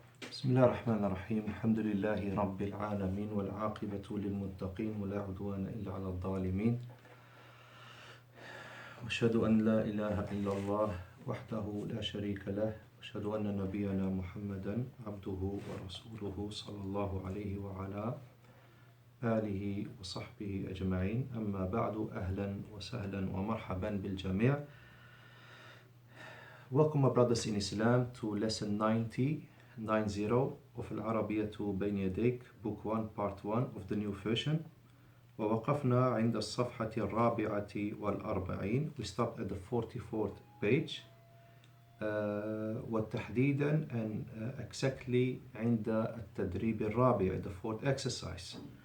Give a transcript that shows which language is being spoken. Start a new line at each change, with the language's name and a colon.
Arabic: بسم الله الرحمن الرحيم الحمد لله رب العالمين والعاقبة للمتقين ولا عدوان إلا على الظالمين وأشهد أن لا إله إلا الله وحده لا شريك له وأشهد أن نبينا محمدا عبده ورسوله صلى الله عليه وعلى آله وصحبه أجمعين أما بعد أهلا وسهلا ومرحبا بالجميع.
English: Welcome my brothers in Islam to lesson 90 of Arabiyyah to Bayna Yadayk, book 1 part 1 of the new version.
Arabic: ووقفنا عند الصفحة الرابعة والأربعين.
English: We stopped at the 44th page.
Arabic: وتحديدا
English: and exactly
Arabic: عند التدريب الرابع,
English: the fourth exercise.